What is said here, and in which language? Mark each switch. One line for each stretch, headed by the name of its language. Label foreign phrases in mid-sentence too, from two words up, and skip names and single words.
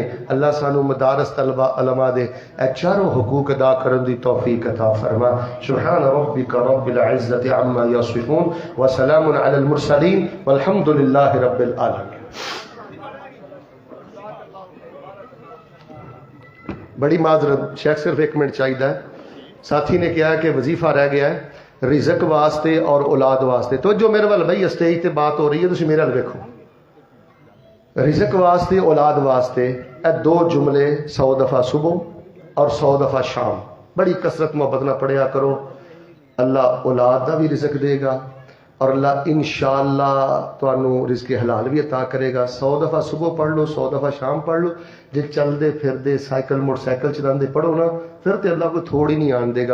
Punjabi: اللہ سانو مدارس طلبہ علماء دے اے چاروں حقوق ادا کرن دی توفیق عطا فرما.
Arabic: سبحان ربک رب العزت عما یصفون وسلام علی المرسلین والحمد للہ رب العالمین.
Urdu: بڑی معذرت شیخ، صرف ایک منٹ چاہیے. ساتھی نے کہا کہ وظیفہ رہ گیا ہے رزق واسطے اور اولاد واسطے.
Punjabi: تو جو میرے وال بھائی اسٹیج تے بات ہو رہی ہے، تسی میرے وال ویکھو. رزق واسطے اولاد واسطے اے دو جملے 100 دفعہ صبح اور 100 دفعہ شام بڑی کثرت محبت نہ پڑھیا کرو. اللہ اولاد دا بھی رزق دے گا اور اللہ انشاءاللہ تانوں رزق حلال بھی عطا کرے گا. 100 دفعہ صبح پڑھ لو، 100 دفعہ شام پڑھ لو. جے چل دے پھر دے سائیکل موٹر سائیکل چلاندے پڑھو نا، پھر تے اللہ کو تھوڑی نہیں آن دے گا.